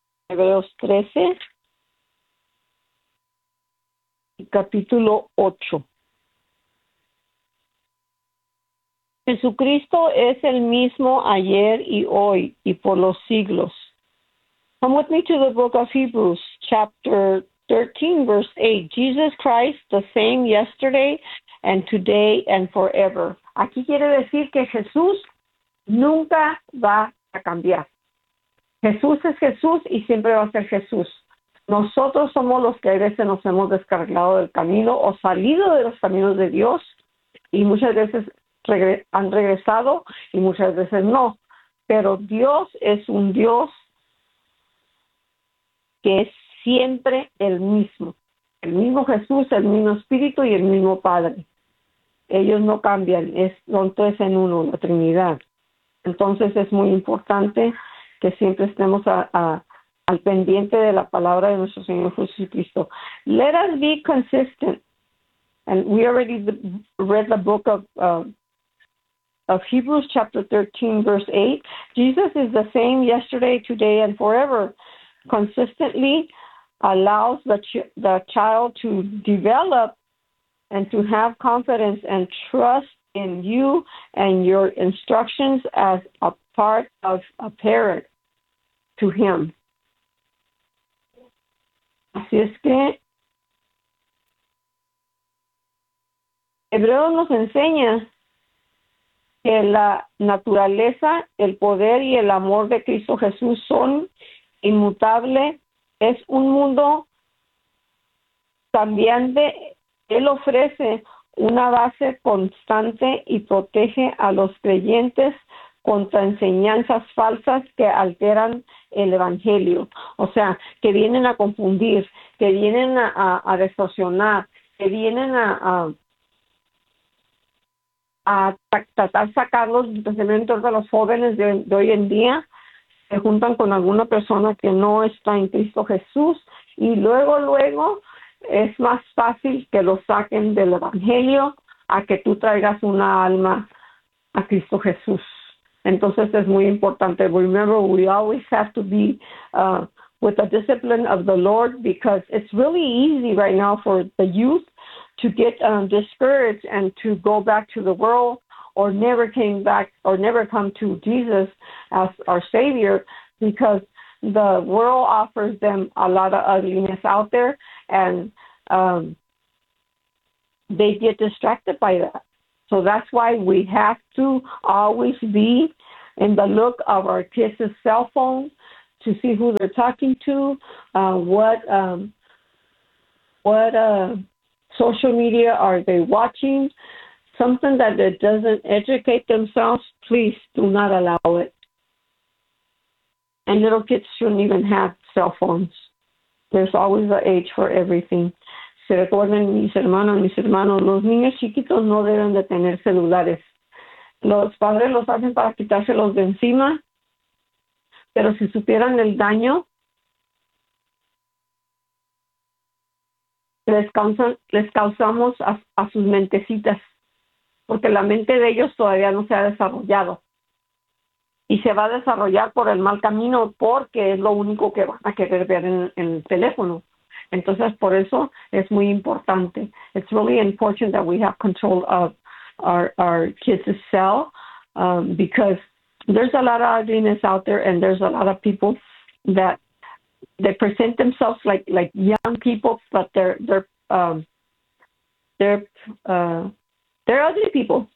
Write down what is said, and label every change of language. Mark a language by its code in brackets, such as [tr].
[es] Hebreos 13, capítulo 8. Jesucristo es el mismo ayer y hoy y por los siglos. [en] Come with me to the book of Hebrews, chapter 13, verse 8. Jesus Christ, the same yesterday and today and forever. [es] Aquí quiere decir que Jesús nunca va a cambiar. Jesús es Jesús y siempre va a ser Jesús. Nosotros somos los que a veces nos hemos descarrilado del camino o salido de los caminos de Dios y muchas veces han regresado y muchas veces no. Pero Dios es un Dios que es siempre el mismo Jesús, el mismo Espíritu y el mismo Padre. Ellos no cambian, son tres en uno, la Trinidad. Entonces es muy importante que siempre estemos al pendiente de la palabra de nuestro Señor Jesucristo. [en] Let us be consistent. And we already read the book of Hebrews, chapter 13, verse 8. Jesus is the same yesterday, today, and forever. Consistently allows the child to develop and to have confidence and trust in you and your instructions as a part of a parent to him. [es] Así es que Hebreo nos enseña que la naturaleza, el poder y el amor de Cristo Jesús son inmutable, es un mundo cambiante. Él ofrece una base constante y protege a los creyentes contra enseñanzas falsas que alteran el evangelio. O sea, que vienen a confundir, que vienen a distorsionar, que vienen a tratar sacarlos, especialmente de los jóvenes de hoy en día. Se juntan con alguna persona que no está en Cristo Jesús y luego, luego es más fácil que lo saquen del Evangelio a que tú traigas una alma a Cristo Jesús. Entonces es muy importante. [en] Remember, we always have to be with the discipline of the Lord because it's really easy right now for the youth to get discouraged and to go back to the world. Or never came back, or never come to Jesus as our Savior, because the world offers them a lot of ugliness out there, and they get distracted by that. So that's why we have to always be in the look of our kids' cell phone to see who they're talking to, what social media? Are they watching something that it doesn't educate themselves? Please do not allow it. And little kids shouldn't even have cell phones. There's always an age for everything. [es] Se recuerden mis hermanos, los niños chiquitos no deben de tener celulares. Los padres los hacen para quitárselos de encima, pero si supieran el daño, les causamos a sus mentecitas, porque la mente de ellos todavía no se ha desarrollado. Y se va a desarrollar por el mal camino, porque es lo único que van a querer ver en el teléfono. Entonces, por eso es muy importante. [en] It's really important that we have control of our kids' cell, because there's a lot of ugliness out there, and there's a lot of people that they present themselves like young people, but they're ugly people.